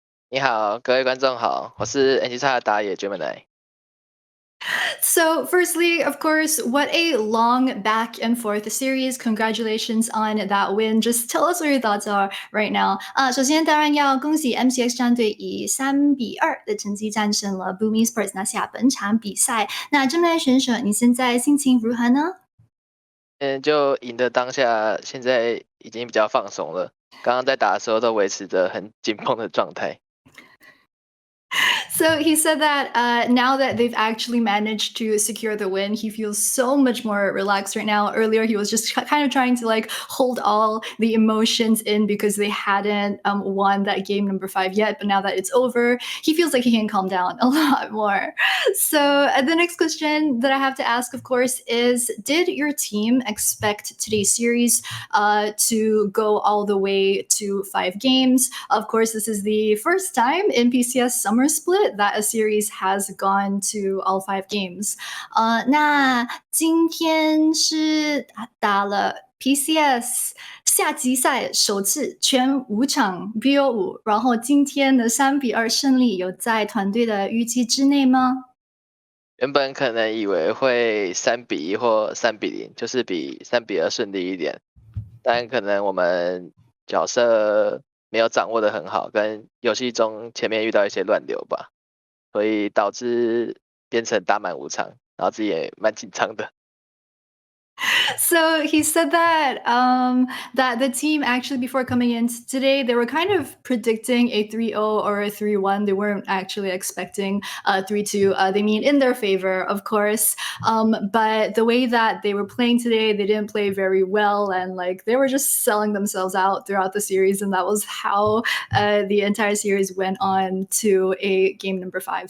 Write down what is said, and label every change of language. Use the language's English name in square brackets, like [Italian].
[Chinese] 你好，各位观众好，我是 MCX 的打野 GEMINI。 [English] So, firstly, of course, what a long back and forth series. Congratulations on that win. Just tell us what your thoughts are right now. [Chinese] 首先当然要恭喜 MCX 战队以3-2的成绩战胜了 BME Sports 拿下本场比赛。那Gemini选手，你现在心情如何呢？就赢的当下，现在已经比较放松了。刚刚在打的时候都维持着很紧绷的状态。 [English] So he said that now that they've actually managed to secure the win, he feels so much more relaxed right now. Earlier, he was just kind of trying to like hold all the emotions in because they hadn't won that game number 5 yet. But now that it's over, he feels like he can calm down a lot more. So the next question that I have to ask, of course, is did your team expect today's series to go all the way to 5 games? Of course, this is the first time in PCS Summer Split that a series has gone to all 5 games. [Chinese] 那今天是打了 PCS 夏季赛首次全5场 BO5， 然后今天的3-2胜利有在团队的预期之内吗？原本可能以为会3-1或3-0，就是比3-2顺利一点，但可能我们角色没有掌握得很好，跟游戏中前面遇到一些乱流吧，所以导致变成打满5场，然后自己也蛮紧张的。 [English] So he said that that the team actually before coming in today they were kind of predicting a 3-0 or a 3-1. They weren't actually expecting 3-2. They mean in their favor, of course. But the way that they were playing today, they didn't play very well, and like they were just selling themselves out throughout the series, and that was how the entire series went on to a game number 5.